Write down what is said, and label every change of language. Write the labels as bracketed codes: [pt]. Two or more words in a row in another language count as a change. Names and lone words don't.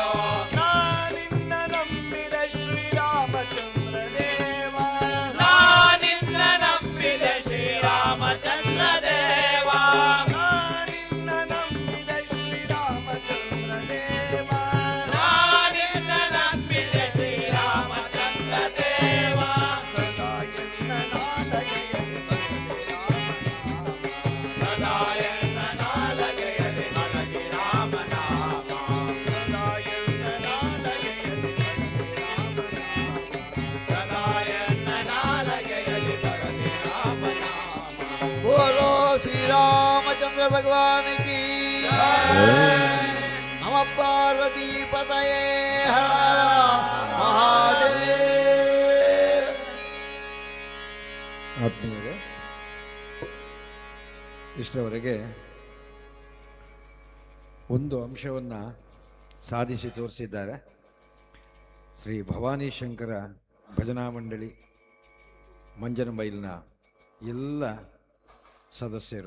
[kn] ನಾನಿನ್ನ ನಂಬಿದ ಶ್ರೀರಾಮಚಂದ್ರ ದೇವ ನಾನಿನ್ನ ನಂಬಿದೆ ಶ್ರೀರಾಮಚಂದ್ರ ದೇವ. ನಾನಿನ್ನ ನಂಬಿದ ಶ್ರೀರಾಮಚಂದ್ರ ದೇವ ನಾನಿನ್ನ ನಂಬಿದೆ ಶ್ರೀರಾಮಚಂದ್ರ ದೇವ. ಸದಾ ಎನ್ನ ನಾಲಗೆಯಲ್ಲಿ ಬರಲಿ ರಾಮನಾಮ. ಸದಾ ಎನ್ನ ನಾಲಗೆಯಲ್ಲಿ ಸದಾ ಎನ್ನ ನಾಲಗೆಯಲ್ಲಿ ಬರಲಿ ರಾಮನಾಮ. ಸದಾ ಎನ್ನ ನಾಲಗೆಯಲ್ಲಿ ಬರಲಿ ರಾಮನಾಮ. [hi] बोलो श्री रामचंद्र भगवान की नम पार्वती पतये हर हर महादेव. [kn] ಆತ್ಮೀಯರೇ, ಇಷ್ಟರವರೆಗೆ ಒಂದು ಅಂಶವನ್ನು ಸಾಧಿಸಿ ತೋರಿಸಿದ್ದಾರೆ ಶ್ರೀ ಭವಾನಿ ಶಂಕರ ಭಜನಾ ಮಂಡಳಿ ಮಂಜನಬೈಲ್ನ ಎಲ್ಲ ಸದಸ್ಯರು.